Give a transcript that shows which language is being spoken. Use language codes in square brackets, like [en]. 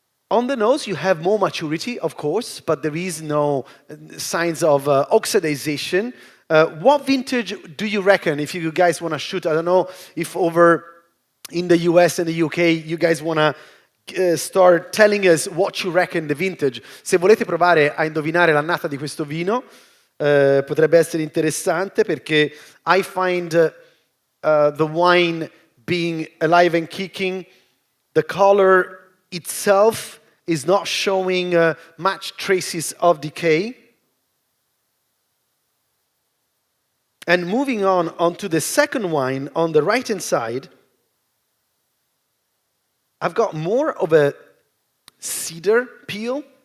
[en] On the nose, you have more maturity, of course, but there is no signs of oxidization. What vintage do you reckon, if you guys want to shoot? I don't know if over in the US and the UK you guys want to start telling us what you reckon the vintage. [it] Se volete provare a indovinare l'annata di questo vino, potrebbe essere interessante perché [en] I find the wine being alive and kicking. The color itself is not showing much traces of decay. And moving on to the second wine on the right-hand side, I've got more of a cedar peel.